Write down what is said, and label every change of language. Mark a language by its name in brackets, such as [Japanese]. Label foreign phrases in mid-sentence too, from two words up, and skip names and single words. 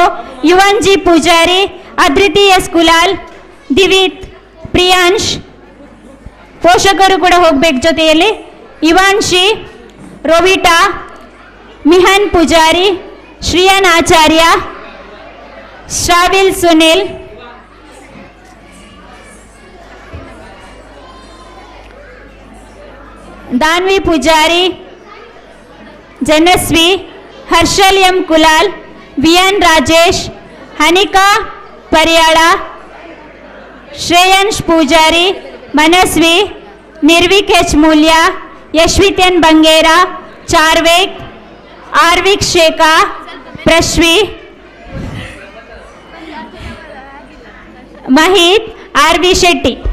[Kannada] ಯುವನ್ ಜಿ ಪೂಜಾರಿ, ಅದ್ರಿತಿ ಎಸ್ ಕುಲಾಲ್, ದಿವಿತ್, ಪ್ರಿಯಾಂಶ್, ಪೋಷಕರು ಕೂಡ ಹೋಗ್ಬೇಕು ಜೊತೆಯಲ್ಲಿ. ಇವಾನ್ಶಿ, ರೋವಿಟಾ, ಮಿಹನ್ ಪೂಜಾರಿ, ಶ್ರೀಯನ್ ಆಚಾರ್ಯ, ಶ್ರಾವಿಲ್ ಸುನಿಲ್, दानवी पुजारी, जनस्वी, हर्षल एम कुलाल, विएन राजेश, हनिका परियाला, श्रेयंश पूजारी, मनस्वी, निर्विक एच मूल्या, यशवित एन बंगेरा, चार्वेक, आर्विक शेखा, प्रश्वी, महित, आरवी शेट्टी.